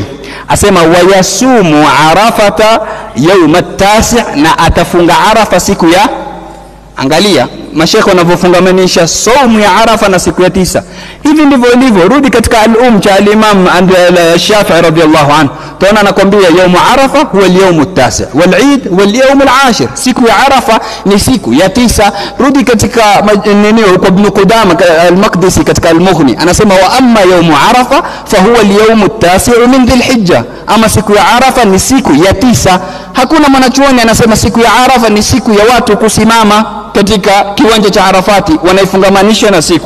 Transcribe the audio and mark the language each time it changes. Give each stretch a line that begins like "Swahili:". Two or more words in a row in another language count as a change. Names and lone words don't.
Swahili: Asema
Arabic: ويصوم عرفة يوم التاسع',
Swahili: na atafunga Arafa siku ya, angalia mashekhe wanavyofungamanisha saumu ya Arafa na siku ya 9. Hivi ndivyo ilivyo. Rudi katika cha al-Imam Shafi'i
Arabic: رضي الله عنه,
Swahili: tunaona anakuambia
Arabic: يوم عرفة هو اليوم التاسع والعيد اليوم العاشر,
Swahili: siku ya Arafa ni siku ya 9. Rudi katika huko Ibn Qudama al-Maqdisi katika al-Mughni, anasema
Arabic: وأما يوم عرفة فهو اليوم التاسع من ذي الحجة,
Swahili: ama siku ya Arafa ni siku ya 9. Hakuna mwanachuoni anasema siku ya Arafa ni siku ya watu kusimama katika kiwanja cha Arafati, wanaifungamanisha na siku.